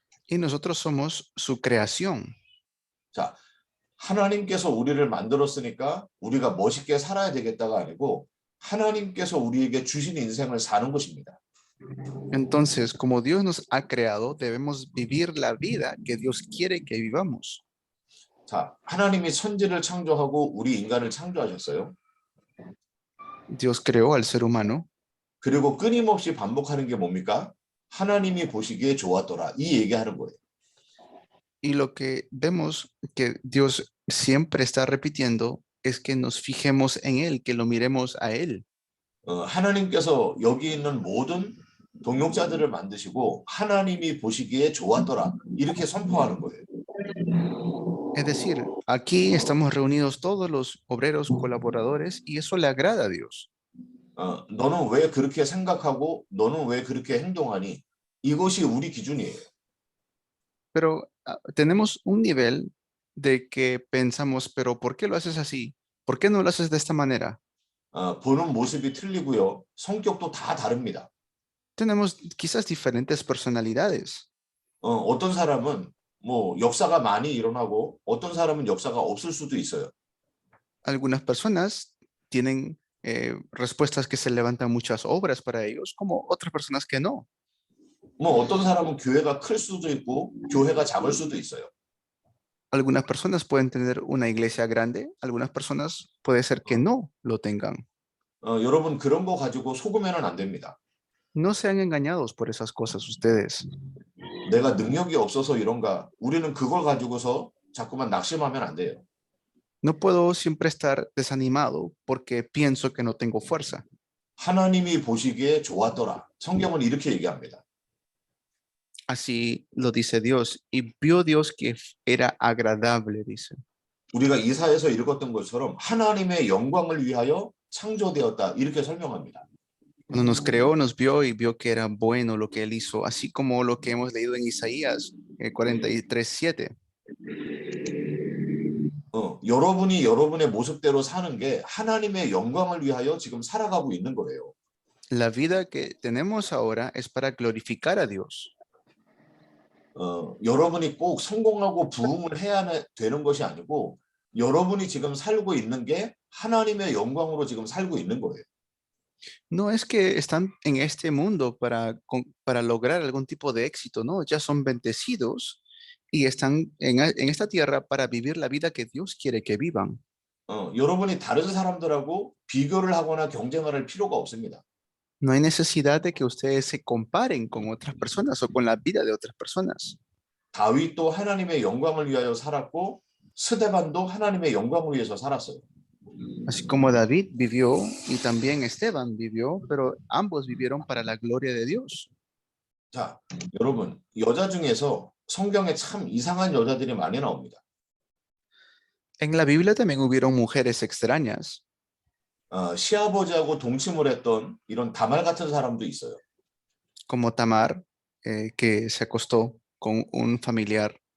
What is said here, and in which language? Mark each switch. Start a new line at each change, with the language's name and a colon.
Spanish: Y nosotros somos su creación.
Korean: 자, 하나님께서 우리를 만들었으니까 우리가 멋있게 살아야 되겠다가 아니고 하나님께서 우리에게 주신 인생을 사는 것입니다.
Spanish: Entonces, como Dios nos ha creado, debemos vivir la vida que Dios quiere que vivamos.
Korean: 자, 하나님이 천지를 창조하고 우리 인간을 창조하셨어요.
Spanish: Dios creó al ser humano.
Korean: 그리고 끊임없이 반복하는 게 뭡니까? 하나님이 보시기에 좋았더라. 이 얘기하는 거예요.
Spanish: Y lo que vemos que Dios siempre está repitiendo es que nos fijemos en Él, que lo miremos a Él.
Korean: 하나님께서 여기 있는 모든 동역자들을 만드시고 하나님이 보시기에 좋았더라. 이렇게 선포하는 거예요.
Spanish: Es decir, aquí estamos reunidos todos los obreros colaboradores y eso le agrada a Dios.
Korean: 너는 왜 그렇게 생각하고 너는 왜 그렇게 행동하니? 이것이 우리 기준이에요.
Spanish: Pero tenemos un nivel de que pensamos, pero ¿por qué lo haces así? ¿Por qué no lo haces de esta manera?
Korean: 보는 모습이 틀리고요. 성격도 다 다릅니다.
Spanish: Tenemos quizás diferentes personalidades.
Korean: 어떤 사람은 뭐 역사가 많이 일어나고 어떤 사람은 역사가 없을 수도 있어요.
Spanish: Algunas personas tienen respuestas que se levantan muchas obras para ellos, como otras personas que no.
Korean: 뭐 어떤 사람은 교회가 클 수도 있고 교회가 작을 수도 있어요.
Spanish: Algunas personas pueden tener una iglesia grande, algunas personas puede ser que no lo tengan.
Korean: 여러분 그런 거 가지고 속으면은 안 됩니다.
Spanish: No sean engañados por esas cosas ustedes.
Korean: 내가 능력이 없어서 이런가? 우리는 그걸 가지고서 자꾸만 낙심하면 안 돼요.
Spanish: No puedo siempre estar desanimado porque pienso que no tengo fuerza.
Korean: 하나님이 보시기에 좋았더라. 성경은 이렇게 얘기합니다.
Spanish: Así lo dice Dios. Y vio Dios que era agradable, dice.
Korean: 우리가 이사야에서 읽었던 것처럼 하나님의 영광을 위하여 창조되었다. 이렇게 설명합니다.
Spanish: Cuando nos creó, nos vio y vio que era bueno lo que Él hizo, así como lo que hemos leído en Isaías 43:7.
Korean: 여러분이 여러분의 모습대로 사는 게 하나님의 영광을 위하여 지금 살아가고 있는 거예요.
Spanish: La vida que tenemos ahora es para glorificar a Dios.
Korean: 여러분이 꼭 성공하고 부흥을 해야 되는 것이 아니고 여러분이 지금 살고 있는 게 하나님의 영광으로 지금 살고 있는 거예요.
Spanish: No es que están en este mundo para lograr algún tipo de éxito, no, ya son bendecidos y están en esta tierra para vivir la vida que Dios quiere que vivan.
Korean: 여러분이 다른 사람들하고 비교를 하거나 경쟁을 할 필요가 없습니다.
Spanish: No hay necesidad de que ustedes se comparen con otras personas o con la vida de otras personas.
Korean: 다윗도 하나님의 영광을 위하여 살았고 스데반도 하나님의 영광을 위해서 살았어요.
Spanish: Así como David vivió y también Esteban vivió, pero ambos vivieron para la gloria de Dios.
Korean: 자, 여러분, 여자 중에서 성경에 참 이상한 여자들이 많이 나옵니다.
Spanish: En la Biblia también hubieron mujeres extrañas,
Korean: 시아버지하고 동침을 했던 이런 다말 같은 사람도 있어요.
Spanish: como Tamar, que se acostó con un familiar.